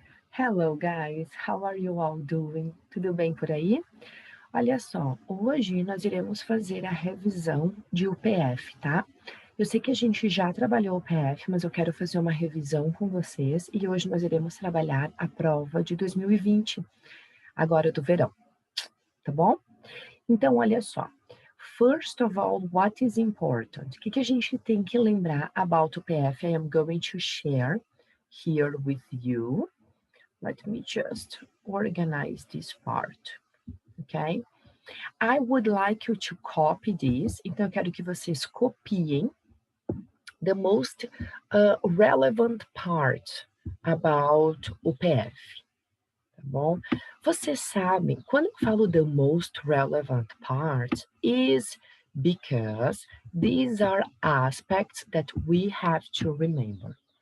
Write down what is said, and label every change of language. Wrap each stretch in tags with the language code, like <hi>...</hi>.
<en>Hello guys, how are you all doing?</en> <pt>Tudo bem por aí? Olha só, hoje nós iremos fazer a revisão de UPF, tá? Eu sei que a gente já trabalhou o UPF, mas eu quero fazer uma revisão com vocês e hoje nós iremos trabalhar a prova de 2020, agora do verão, tá bom? Então, olha só.</pt> <en>First of all, what is important?</en> <pt>O que a gente tem que lembrar</pt> <en>about UPF? I am going to share here with you. Let me just organize this part, okay? I would like you to copy this.</en> <pt>Então, eu quero que vocês copiem</pt> <en>the most relevant part about UPF,</en> <pt>tá bom? Vocês sabem, quando eu falo</pt> <en>the most relevant part is because these are aspects that we have to remember.</en>